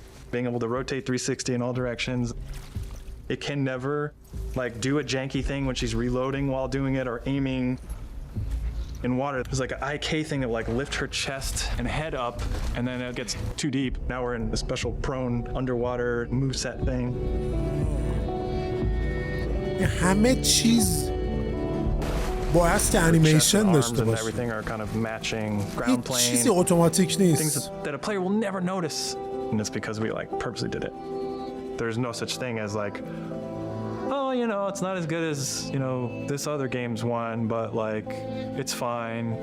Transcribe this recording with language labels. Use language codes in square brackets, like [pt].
[en] Being able to rotate 360 in all directions. It can never like do a janky thing when she's reloading while doing it or aiming in water. There's like an IK thing that like lift her chest and head up and then it gets too deep. Now we're in a special prone underwater moveset thing. [fa] همه چیز باید انیمیشن داشته باشه. [en] Everything are kind of matching ground plane. [fa] چیزی اتوماتیک نیست. [en] Things that a player will never notice. And it's because we like purposely did it. There's no such thing as like, oh, you know, it's not as good as, you know, this other game's one, but like, it's fine.